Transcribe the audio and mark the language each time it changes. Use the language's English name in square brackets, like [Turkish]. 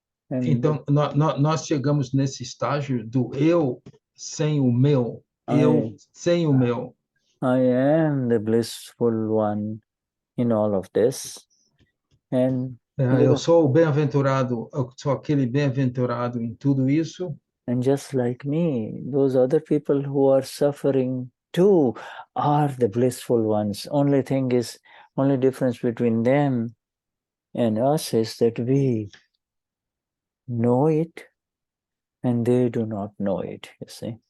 [Portuguese] Então, nós chegamos nesse estágio do eu sem o meu. Eu sem o meu. [English] I am the blissful one in all of this. And [Portuguese] eu sou o bem-aventurado, eu sou aquele bem-aventurado em tudo isso. [English] And just like me, those other people who are suffering too are the blissful ones. Only difference between them and us is that we know it and they do not know it, you see.